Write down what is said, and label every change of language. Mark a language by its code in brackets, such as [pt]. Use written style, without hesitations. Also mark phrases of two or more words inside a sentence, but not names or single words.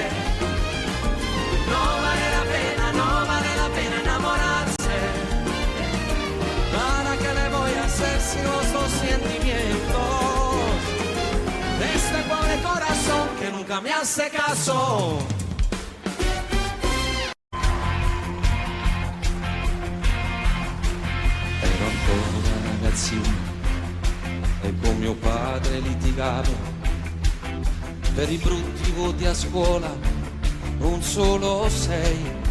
[es] No vale la pena enamorarse. ¿Para qué le voy a hacer si los sentimientos de este pobre corazón que nunca me hace caso? [it] Ero ancora ragazzino e con mio padre litigavo per i brutti voti a scuola, un solo 6,